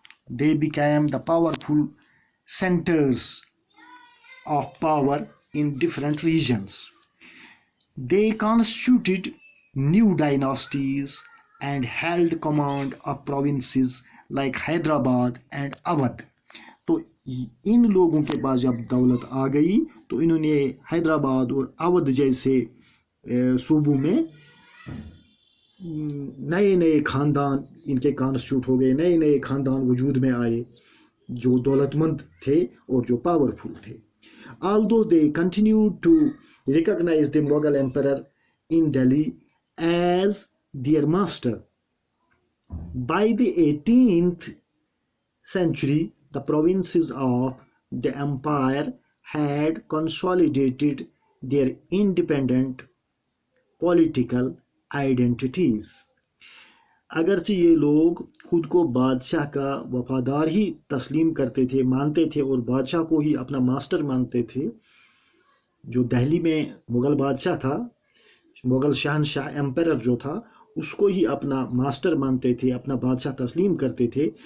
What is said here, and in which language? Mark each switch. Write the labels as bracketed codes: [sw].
[en] They became the powerful centers of power in different regions. They constituted new dynasties and held command of provinces like Hyderabad and Awadh. [hi] तो इन लोगों के पास जब दौलत आ गई तो इन्होंने हैदराबाद और अवध जैसे सूबों में नए नए खानदान इनके कॉन्स्टिट्यूट हो गए, नए नए खानदान वजूद में आए जो दौलतमंद थे और जो पावरफुल थे. [en] Although they continued to recognize the Mughal emperor in Delhi as their master, by the 18th century the provinces of the empire had consolidated their independent political identities. [hi] अगरचे ये लोग खुद को बादशाह का वफादार ही तस्लीम करते थे, मानते थे और बादशाह को ही अपना मास्टर मानते थे. जो दिल्ली में मुग़ल बादशाह था, मुग़ल शहनशाह एम्पायर जो था, उसको ही अपना मास्टर मानते थे, अपना बादशाह तस्लीम करते थे.